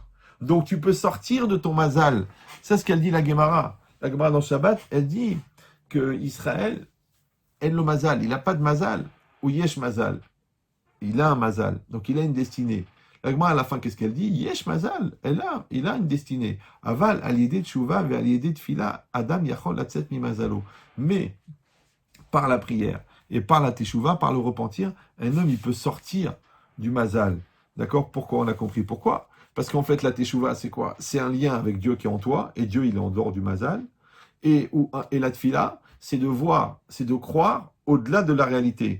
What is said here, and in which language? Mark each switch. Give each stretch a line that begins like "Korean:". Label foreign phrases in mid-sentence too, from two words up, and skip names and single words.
French: Donc, tu peux sortir de ton mazal. C'est ce qu'elle dit la Gemara. La Gemara dans Shabbat, elle dit que Israël, elle le mazal, il n'a pas de mazal, ou
Hebrew: יש מזל.
French: Il a un mazal, donc il a une destinée. La Gemara, à la fin, qu'est-ce qu'elle dit?
Hebrew: יש מזל,
French: il a une destinée.
Hebrew: אבל, על ידי תשובה, ועל ידי תפילה, אדם יכול לצאת ממזלו.
French: Mais, par la prière et par la teshuva, par le repentir, un homme, il peut sortir du mazal. D'accord? Pourquoi? On a compris pourquoi? Parce qu'en fait, la teshuva, c'est quoi? C'est un lien avec Dieu qui est en toi, et Dieu, il est en dehors du mazal. Et la tfila, c'est de voir, c'est de croire au-delà de la réalité.